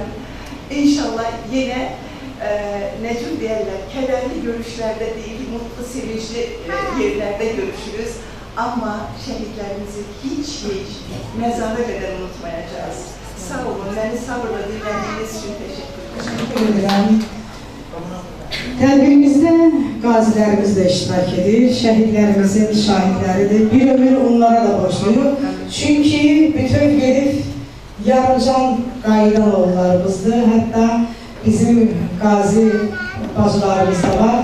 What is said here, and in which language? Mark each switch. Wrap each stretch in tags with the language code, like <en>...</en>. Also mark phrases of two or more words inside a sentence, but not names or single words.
<tr>İnşallah yine necə deyərlər, kederli görüşlerde değil, mutlu, sevinçli yerlerde görüşürüz. Ama şehitlerimizi hiç mezara kadar unutmayacağız. Sağ olun, beni sabırla dinlediğiniz için teşekkür ederim.</tr> <az>Tədbirimizdə qazilərimiz də iştirak edir, şəhidlərimizin şahidləridir. Bir ömür onlara da borçluyuq. Çünki bütün gedib yarımcan qayıdan oğullarımızdır. Hətta bizim qazi bacılarımız da var.</az>